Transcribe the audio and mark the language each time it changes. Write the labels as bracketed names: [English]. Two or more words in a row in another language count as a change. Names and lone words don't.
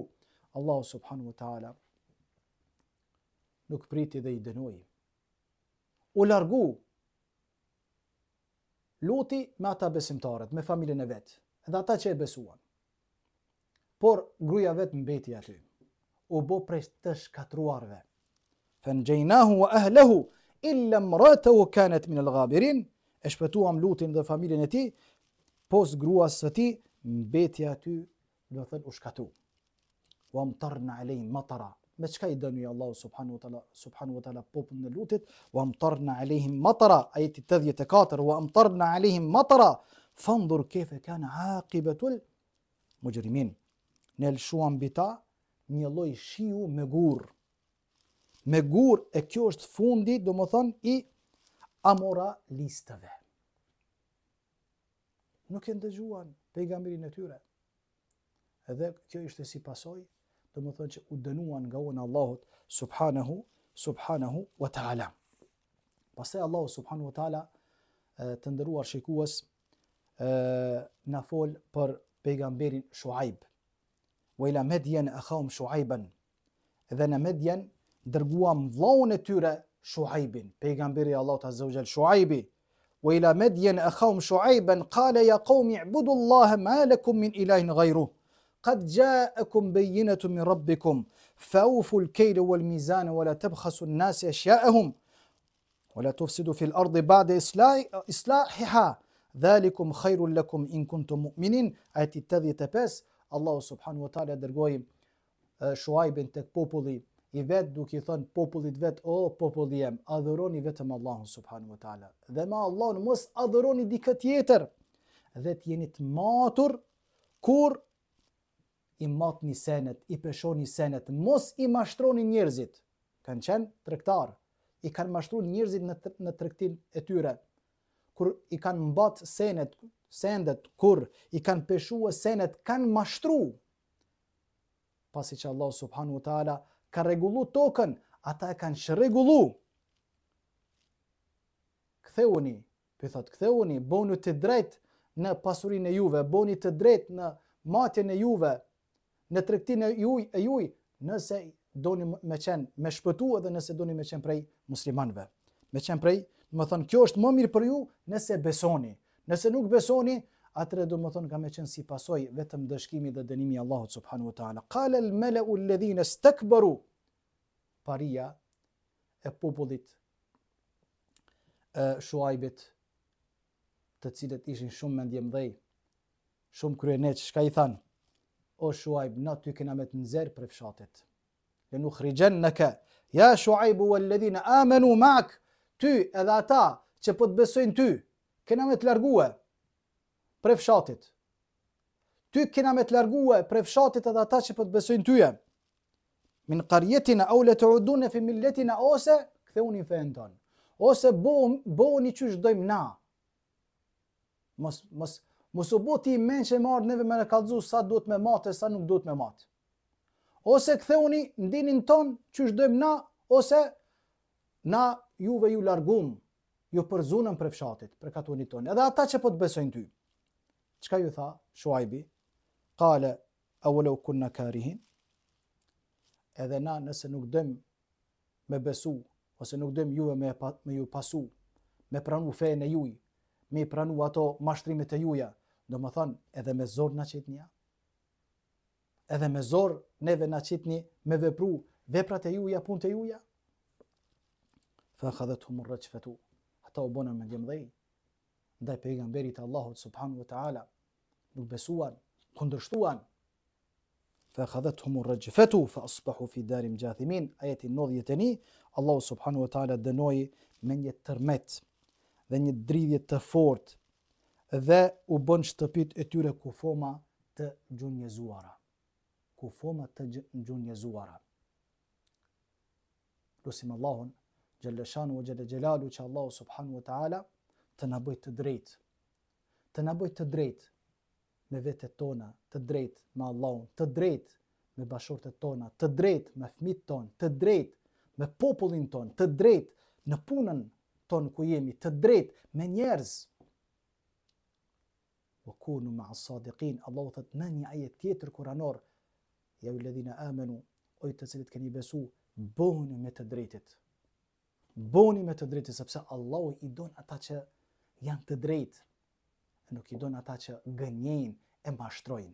[Albanian] Allahu [Arabic] سبحانه وتعالى [Albanian] nuk priti dhe i dënoi. U largu Luti me ata besimtarët, me familjen e vet, edhe ata që e besuan. Por gruaja vet mbeti aty. U bë prej të shkatruarve. [Arabic] فأنجيناه وأهله إلا امرأته كانت من الغابرين. [Albanian] E shpëtuam Lutin dhe familjen e tij, pos gruas së tij mbeti aty, do të thënë u shkatru. [Arabic] وأمطرنا عليهم مطرا. [Albanian] Me çka i dënoi Allahu [Arabic] سبحانه وتعالى [Albanian] popullin e Lutit, [Arabic] وأمطرنا عليهم مطرا, ajeti 84, وأمطرنا عليهم مطرا فانظر كيف كان عاقبة المجرمين. [Albanian] Ne lshuam mbi ta një lloj shiu me gur. Me gur, e kjo është fundi, domethënë i amoralistëve. Nuk e ndëgjuan pejgamberin e tyre. Edhe kjo ishte si pasojë, domethënë që u dënuan nga unë Allahut [Arabic] سبحانه وتعالى. [Albanian] Pastaj Allahu [Arabic] سبحانه وتعالى, [Albanian] të nderuar shikues, na fol për pejgamberin Shuaib. [Arabic] وإلى مدين أخاهم شعيبا. [Albanian] Edhe në Madyan dërguam vllaun e tyre Shuaibin, pejgamberi Allahut [Arabic] عز وجل [Albanian] Shuaibi. [Arabic] وإلى مدين أخاهم شعيبا قال يا قوم اعبدوا الله ما لكم من إله غيره. قد جاءكم بينة من ربكم فأوفوا الكيل والميزان ولا تبخسوا الناس أشياءهم ولا تفسدوا في الأرض بعد إصلاحها ذلكم خير لكم إن كنتم مؤمنين. [Albanian] Ajeti 85, Allahu [Arabic] سبحانه وتعالى [Albanian] dërgoi Shuaibin tek populli i vet, duke i thënë popullit vet, o populli jem, adhuroni vetëm Allahun [Arabic] سبحانه وتعالى. [Albanian] Dhe me Allahun mos adhuroni dikë tjetër. Dhe të jeni të matur kur i matni senet, i peshoni senet, mos i mashtroni njerëzit. Kanë qenë tregtar, i kanë mashtruar njerëzit në tregtin e tyre. Kur i kanë mbat sendet, kur i kanë peshuar senet, kanë mashtru. Pasi që Allah [Arabic] سبحانه وتعالى [Albanian] ka rregullu tokën, ata e kanë shregullu. Ktheuni, pyethat, ktheuni, bëni të drejt në pasurinë e juve, bëni të drejt në matjen e juve, në tregtinë e juaj, nëse doni me qenë me shpëtu, edhe nëse doni me qenë prej muslimanëve. Me qenë prej, do të thonë, kjo është më mirë për ju nëse besoni. Nëse nuk besoni, atëre do të thonë ka me qenë si pasojë vetëm dëshkimi dhe dënimi i Allahut [Arabic] سبحانه وتعالى. قال الملأ الذين استكبروا. [Albanian] Paria e popullit Shuaibit, të cilët ishin shumë mendjemdhej, shumë kryeneç, çka i thanë? O Shuaib, na ty kena me të nxjerr për fshatet. [Arabic] لنخرجنك يا شعيب والذين آمنوا معك. [Albanian] Ty edhe ata që po të besojnë ty, kena me të largue për fshatit. Ty kena me të largue për fshatit edhe ata që po të besojnë tyje. [Arabic] من قريتنا أو لتعودن في ملتنا, [Albanian] ose ktheuni fen ton. Ose bëuni çysh dojmë na. Mos u bë ti mençë marr neve me kallëzu sa duhet me matë, sa nuk duhet me matë. Ose ktheuni ndinin ton çysh dojmë na, ose na juve ju largum, ju përzunëm për fshatit, për katunit tonë. Edhe ata që po të besojnë ty. Çka ju tha Shuaibi? [Arabic] قال أولو كنا كارهين. [Albanian] Edhe na nëse nuk dëm me besu, ose nuk dëm juve me ju pasu, me pranu fejën e juj, me pranu ato mashtrimet e juja, do më thonë edhe me zor na qitnia. Edhe me zor neve na qitni me vepru veprat e juja, punët e juja. [Arabic] فأخذتهم الرجفة. [Albanian] Ata u bënën mendjemdhej ndaj pejgamberit Allahut [Arabic] سبحانه وتعالى. [Albanian] Nuk besuan, kundërshtuan. [Arabic] فأخذتهم الرجفة فأصبحوا في دارهم جاثمين. [Albanian] Ajeti 91, Allahu [Arabic] سبحانه وتعالى [Albanian] dënoi me një tërmet dhe një dridhje të fortë dhe u bën shtëpit e tyre kufoma të gjunjëzuara. Kufoma të gjunjëzuara. Lusim Allahun [Arabic] جل شأنه وجل جلاله [Albanian] që Allahu [Arabic] سبحانه وتعالى [Albanian] të na bëjë të drejtë. Të na bëjë të drejtë me vetet tona, të drejtë me Allahun, të drejtë me bashortet tona, të drejtë me fëmijët tonë, të drejtë me popullin tonë, të drejtë në punën tonë ku jemi, të drejtë me njerëz. [Arabic] وكونوا مع الصادقين. [Albanian] Allahu thot në një ajet tjetër kuranor, [Arabic] يا الذين آمنوا, [Albanian] o të cilët keni besu, bëni me të drejtit. Bëni me të drejtit, sepse Allahu i don ata që janë të drejtë, nuk i don ata që gënjejnë e mashtrojnë.